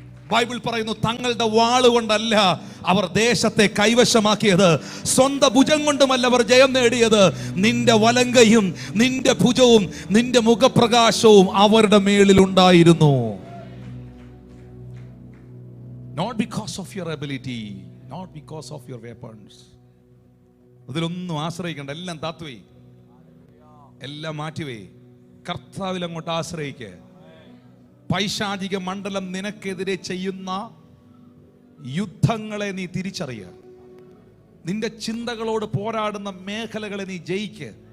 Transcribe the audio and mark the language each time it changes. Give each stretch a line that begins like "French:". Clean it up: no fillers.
Malayalam: Bible പറയുന്നു, തങ്ങളുടെ വാളുകൊണ്ടല്ല അവർ ദേശത്തെ കൈവശമാക്കിയത്, സ്വന്തം ഭുജം കൊണ്ടുമല്ല അവർ ജയം നേടിയത്. നിന്റെ വലങ്കയും നിന്റെ ഭുജവും നിന്റെ മുഖപ്രകാശവും അവരുടെ മേളിൽ ഉണ്ടായിരുന്നു.
English: Not because of your ability, not because of your weapons.
Malayalam: അതിലൊന്നും ആശ്രയിക്കണ്ട. എല്ലാം താത്തുവേ, എല്ലാം മാറ്റിവേ, കർത്താവിൽ അങ്ങോട്ട് ആശ്രയിക്ക്. പൈശാചിക മണ്ഡലം നിനക്കെതിരെ ചെയ്യുന്ന യുദ്ധങ്ങളെ നീ തിരിച്ചറിയുക. നിന്റെ ചിന്തകളോട് പോരാടുന്ന മേഖലകളെ നീ ജയിക്ക്.